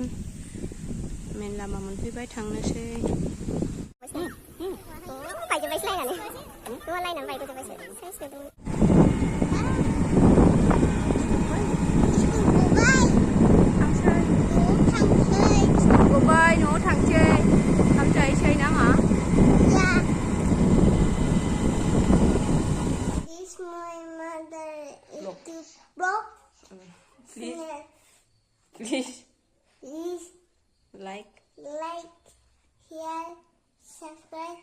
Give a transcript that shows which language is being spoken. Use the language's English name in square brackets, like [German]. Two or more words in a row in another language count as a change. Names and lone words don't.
[Bodo] मेन लामा मोनफैबाय, थांनोसै। गोबाय न'आव थांसै, ओंखाम जाहैसै ना मा? [English] This my mother YouTube blog. Please like, like, share, subscribe.